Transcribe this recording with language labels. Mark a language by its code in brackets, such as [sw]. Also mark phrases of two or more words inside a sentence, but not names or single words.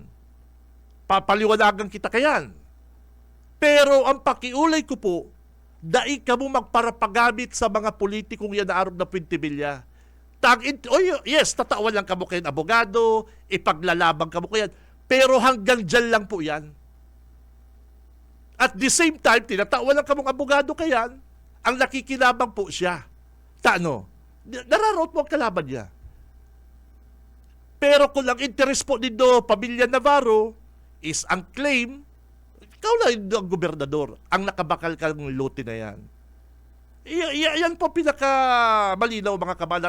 [bik] Papaliwanagan kita kayan. Pero ang pakiulay ko po, dai ka mo magparapagamit sa mga politikong yan na arog na Fentibilla. Yes, tatawan lang kamo kayo abogado, ipaglalabang kamo kayan. [tl] Pero hanggang dyan lang po yan. [en] At the same time, [bik] tinatawan lang kamong abogado kayan, ang nakikinabang po siya. Tano? Nararot mo ang kalaban niya. Pero kung ang interest po nito, pamilya Navarro, is ang claim, ikaw lang ang gobernador, ang nakabakal kang lote na yan. [tl] Yan po pinaka malinaw mga kabalat.